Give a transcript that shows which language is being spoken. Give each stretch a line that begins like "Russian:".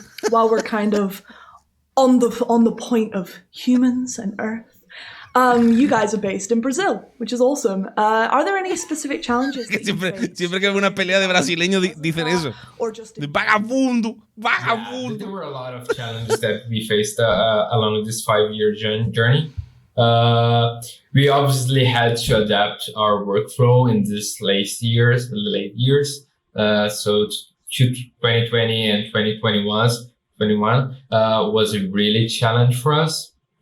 English: While we're kind of on the point of humans and Earth, you guys are based in Brazil, which is awesome. Are there any specific challenges?
Spanish: Siempre que hay una pelea de brasileños dicen eso. De vagabundo.
English: There were a lot of challenges that we faced along this 5-year journey. We obviously had to adapt our workflow in these late years. So 2020 and 2021 was a really challenge for us.